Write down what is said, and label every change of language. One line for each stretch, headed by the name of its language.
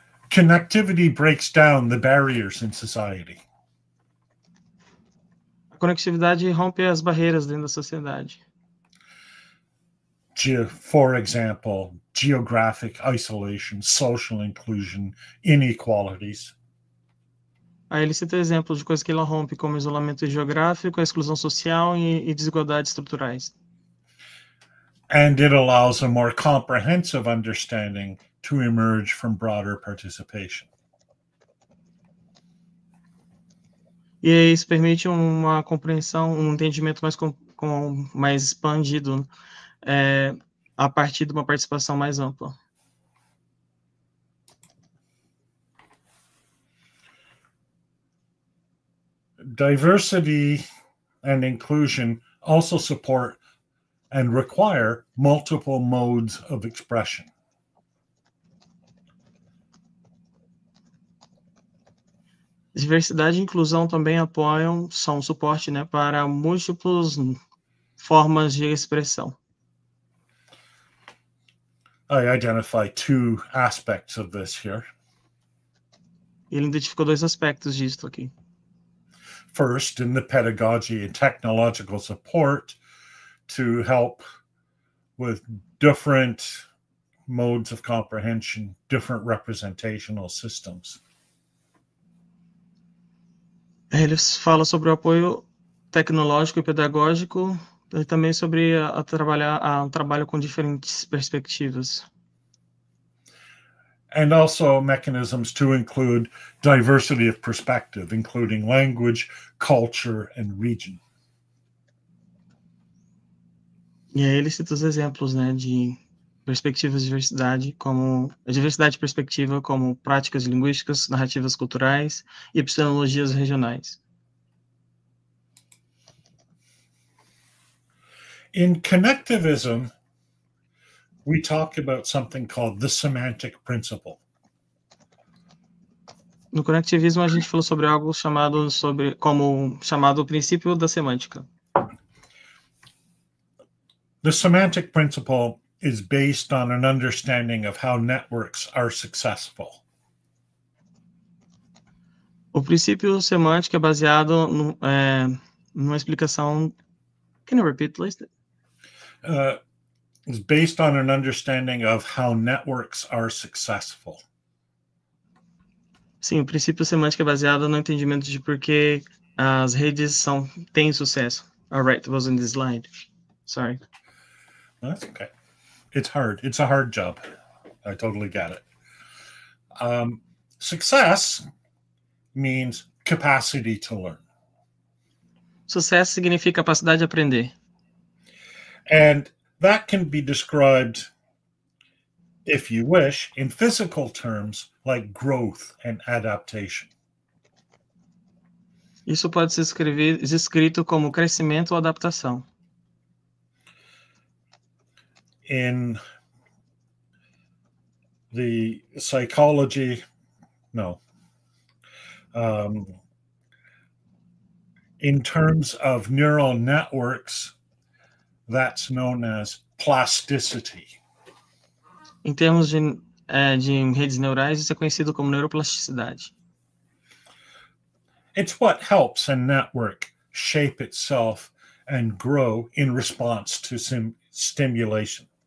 English: Connectivity breaks down the barriers in society.
Portuguese: A conectividade rompe as barreiras dentro da sociedade.
English: For example, geographic isolation, social inclusion, inequalities.
Portuguese: Aí ele cita exemplos de coisas que ela rompe, como isolamento geográfico, a exclusão social e desigualdades estruturais.
English: And it allows a more comprehensive understanding to emerge from broader participation.
Portuguese: E isso permite uma compreensão, um entendimento mais expandido a partir de uma participação mais ampla.
English: Diversity and inclusion also support and require multiple modes of expression.
Portuguese: Diversidade e inclusão também são suporte, né, para múltiplas formas de expressão.
English: I identify two aspects of this here.
Portuguese: Ele identificou dois aspectos disso aqui.
English: First, in the pedagogy and technological support to help with different modes of comprehension, different representational systems.
Portuguese: Eles falam sobre o apoio tecnológico e pedagógico e também sobre um trabalho com diferentes perspectivas.
English: And also mechanisms to include diversity of perspective, including language, culture, and region.
Portuguese: E aí ele cita os exemplos, né, de perspectivas de diversidade, como a diversidade de perspectiva, como práticas linguísticas, narrativas culturais e epistemologias regionais.
English: In connectivism, we talk about something called the semantic principle.
Portuguese: No conectivismo, a gente falou sobre algo chamado o princípio da semântica.
English: The semantic principle is based on an understanding of how networks are successful.
Portuguese: O princípio semântico é baseado numa explicação.
English: Can you repeat, please? Is based on an understanding of how networks are successful.
Portuguese: Sim, o princípio semântico é baseado no entendimento de por que as redes têm sucesso.
English: All right, it was in this slide. Sorry. That's okay. It's hard. It's a hard job. I totally get it. Success means capacity to learn.
Portuguese: Sucesso significa capacidade de aprender.
English: And that can be described, if you wish, in physical terms like growth and adaptation.
Portuguese: Isso pode ser escrito como crescimento ou adaptação.
English: In the psychology, in terms of neural networks, that's known as plasticity.
Portuguese: Em termos de redes neurais, isso é conhecido como neuroplasticidade.
English: It's what helps a network shape itself and grow in response to stimulation.